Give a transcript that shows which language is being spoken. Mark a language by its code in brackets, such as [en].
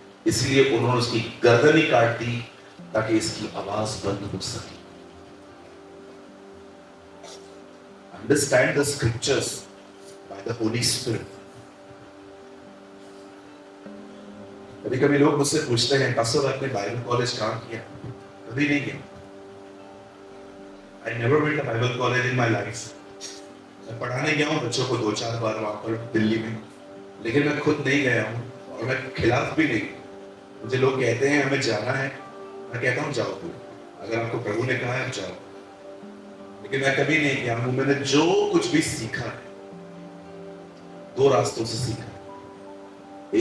[hi] इसलिए उन्होंने उसकी गर्दन ही काट दी ताकि इसकी आवाज बंद हो सके। [en] Understand the scriptures by the Holy Spirit. [hi] कभी कभी लोग मुझसे पूछते हैं, पास्टर आपने बाइबल कॉलेज कहां किया? कभी नहीं किया। [en] I never went to Bible college in my life। [hi] मैं पढ़ाने गया हूँ बच्चों को 2-4 बार वहां पर दिल्ली में, लेकिन मैं खुद नहीं गया हूँ और मैं खिलाफ भी नहीं। मुझे लोग कहते हैं हमें जाना है, मैं कहता हूँ जाओ तुम, अगर आपको प्रभु ने कहा है जाओ। लेकिन मैं कभी नहीं गया हूँ। मैंने जो कुछ भी सीखा है 2 रास्तों से सीखा है।